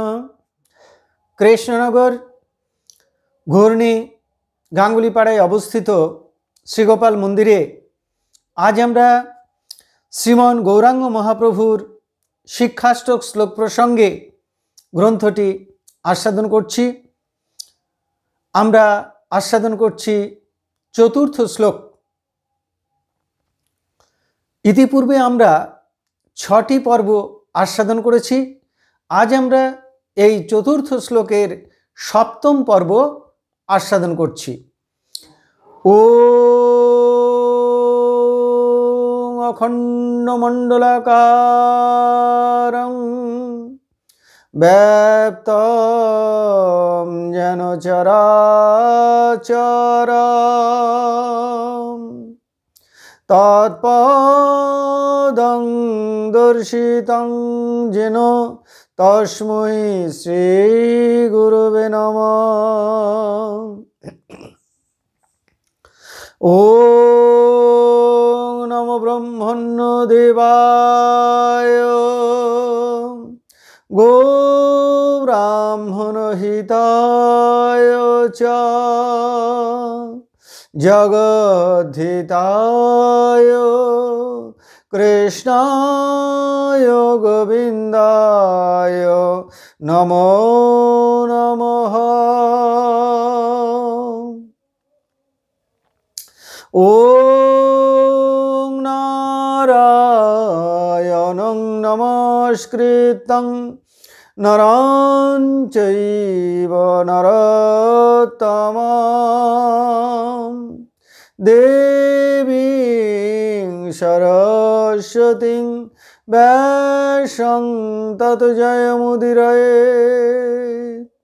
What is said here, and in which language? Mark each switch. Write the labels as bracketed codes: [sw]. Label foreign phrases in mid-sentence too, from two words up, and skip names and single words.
[bn] কৃষ্ণনগর ঘূর্ণী গাঙ্গুলীপাড়ায় অবস্থিত শ্রীগোপাল মন্দিরে আজ আমরা শ্রীমন গৌরাঙ্গ মহাপ্রভুর শিক্ষাষ্টক শ্লোক প্রসঙ্গে গ্রন্থটি আস্বাদন করছি। আমরা আস্বাদন করছি চতুর্থ শ্লোক। ইতিপূর্বে আমরা 6টি পর্ব আস্বাদন করেছি। আজ আমরা এই চতুর্থ শ্লোকের সপ্তম পর্ব আস্বাদন করছি। [sa] ওম অখণ্ডমণ্ডলাকারং ব্যাপ্তং যেন চরাচরম তৎপদং দর্শিতং যেন তস্मै শ্রী গুরুবে নমঃ। ওম নমো ব্রহ্মণ্য দেবায় গো ব্রাহ্মণ হিতায় চ জগদ্ধিতায় कृष्णाय गोविन्दाय नमो नमः। ॐ नारायणं नमस्कृतं नरं चैव नरोत्तमं देवीं सरस्वतीं व्यासं ततो जयमुदीरयेत्।